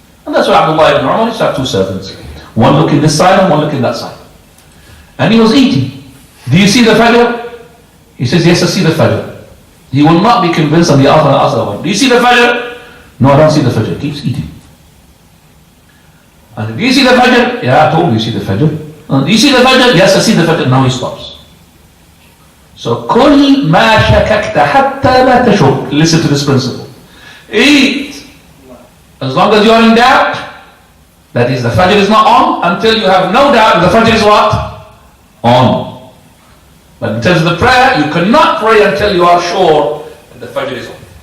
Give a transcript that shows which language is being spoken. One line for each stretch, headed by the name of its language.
English: And that's why Abdullah ibn Umar used to have 2 servants. One looking this side and one looking that side. And he was eating. Do you see the Fajr? He says, yes, I see the Fajr. He will not be convinced on the other one. Do you see the Fajr? No, I don't see the Fajr. He keeps eating. And do you see the Fajr? Yeah, I told you, you see the Fajr. Do you see the Fajr? Yes, I see the Fajr. Now he stops.
Arabic: So, كل ما شككت حتى لا تشك.
English: Listen to this principle. Eat as long as you are in doubt. That is, the Fajr is not on until you have no doubt the Fajr is what? On. But in terms of the prayer, you cannot pray until you are sure that the Fajr is on.